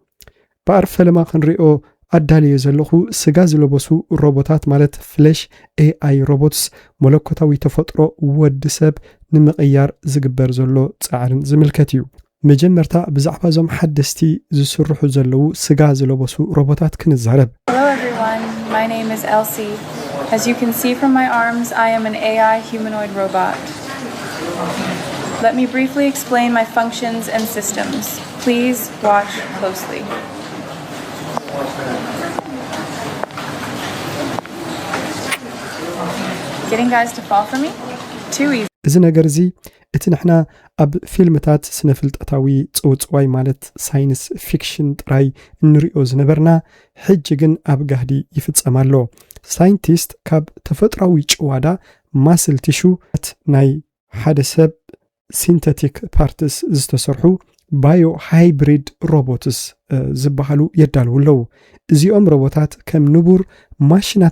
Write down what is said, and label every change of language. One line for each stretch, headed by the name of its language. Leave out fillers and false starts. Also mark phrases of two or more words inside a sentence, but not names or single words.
Tigrinya: ብኣርፈ ለማ ክንሪኦ ኣዳልየ ዘለኹ ስጋ ዝለበሱ ሮቦታት ማለት
English: flesh AI robots
Tigrinya: መለኮታዊ ተፈጥሮ ወዲ ሰብ ንምቕያር ዝግበር ዘሎ ጻዕርን ዝምልከት እዩ መጀመርታ ብዛዕባ ዞም ሓደስቲ ዝስርሑ ዘለዉ ስጋ ዝለበሱ ሮቦታት ክንዛረብ
English: Hello everyone, my name is Elsie. As you can see from my arms, I am an AI humanoid robot. Let me briefly explain my functions and systems. Please watch closely. Getting guys to fall for me? Too easy.
Tigrinya: እዚ ነገር እዚ እቲ ንሕና ኣብ ፊልምታት ስነፍልጠታዊ ጽውጽዋይ ማለት
English: science fiction
Tigrinya: ጥራይ እንሪኦ ዝነበርና ሕጂ ግን ኣብ ጋህዲ ይፍጸማሎ ሳይንቲስት ካብ ተፈጥራዊ ጭዋዳ
English: muscle tissue
Tigrinya: ናይ ሓደ ሰብ
English: synthetic parts
Tigrinya: ዝተሰርሑ
English: bio hybrid robots
Tigrinya: ዝበሃሉ የዳልውለው እዚኦም ሮቦታት ከም ንቡር ማሽናት